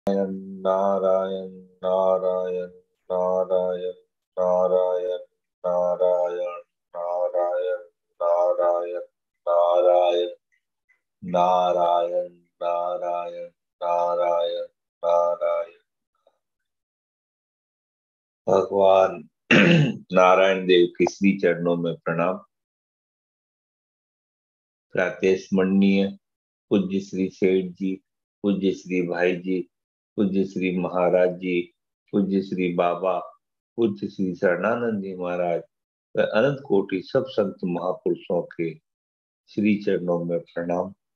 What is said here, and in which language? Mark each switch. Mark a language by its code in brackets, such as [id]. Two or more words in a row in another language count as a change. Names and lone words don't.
[hi] नारायण नारायण नारायण नारायण नारायण नारायण नारायण नारायण नारायण नारायण नारायण नारायण। भगवान नारायण देव के श्री चरणों में प्रणाम। प्रातः स्मरणीय पूज्य श्री सेठ जी, पूज्य श्री भाई जी, पूज्य श्री महाराज जी, पूज्य श्री बाबा, पूज्य श्री शरणानंद जी महाराज व अनंत कोटि सब संत महापुरुषों के श्री चरणों में प्रणाम।